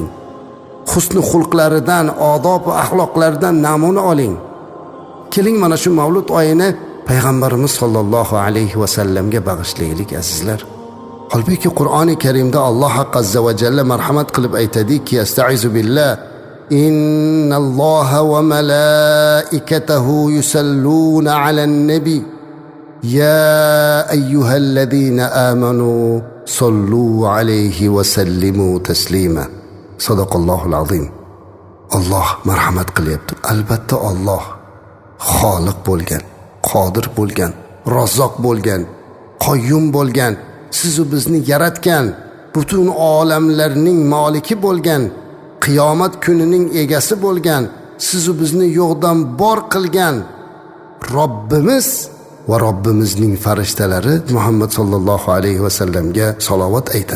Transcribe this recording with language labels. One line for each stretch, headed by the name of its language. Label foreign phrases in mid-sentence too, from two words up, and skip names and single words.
Uzbek: Husn xulqlaridan, odob va axloqlaridan namuna oling. Keling mana shu Mavlud oyini payg'ambarimiz sollallohu alayhi va sallamga bag'ishlaylik azizlar. Holbuki Qur'oni Karimda Alloh azza va jalla marhamat qilib aytadiki,
Arabic: أستعيذ بالله، إن الله وملائكته يصلون على النبي يا أيها الذين آمنوا صلوا عليه وسلموا تسليما. صدق الله العظيم.
Uzbek: Alloh marhamat qilyapti. Albatta Alloh xoliq bo'lgan, qodir bo'lgan, Razzoq bo'lgan, Qoyyum bo'lgan, siz bizni yaratgan, butun olamlarning maliki bo'lgan, qiyomat kunining egasi bo'lgan, siz bizni yo'qdan bor qilgan Robbimiz va Robbimizning farishtalari Muhammad sallallohu alayhi va sallamga salovat aytadi.